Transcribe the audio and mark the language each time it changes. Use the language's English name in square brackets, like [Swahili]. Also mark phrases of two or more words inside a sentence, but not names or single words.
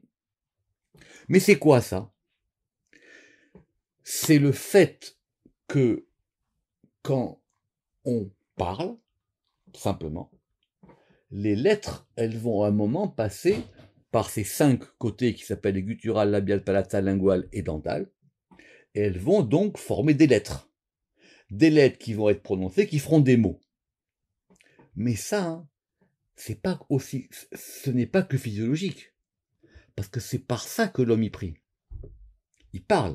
[French] Mais c'est quoi ça? C'est le fait que quand on parle, simplement, les lettres, elles vont à un moment passer par ces 5 côtés qui s'appellent les gutturales, labiales, palatales, linguales et dentales, et elles vont donc former des lettres. Des lettres qui vont être prononcées, qui feront des mots. Mais ça, ce n'est pas que physiologique. Parce que c'est par ça que l'homme y prie. Il parle.